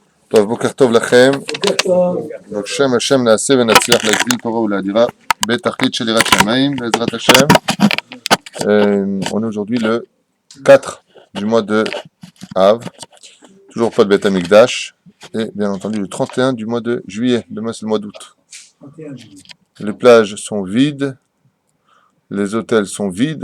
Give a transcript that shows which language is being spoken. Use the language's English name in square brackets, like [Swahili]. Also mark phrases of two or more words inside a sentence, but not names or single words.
[Hebrew] טוב, בוקר טוב לכם. בשם השם נעשה ונצליח להגדיל תורה ולהדירה בתכלית של יראת שמיים, בעזרת השם. [French] On est aujourd'hui le 4 du mois de Av, toujours pas de [Hebrew] בית המקדש, [French] et bien entendu le 31 du mois de juillet, demain c'est le mois d'août. Les plages sont vides, les hôtels sont vides.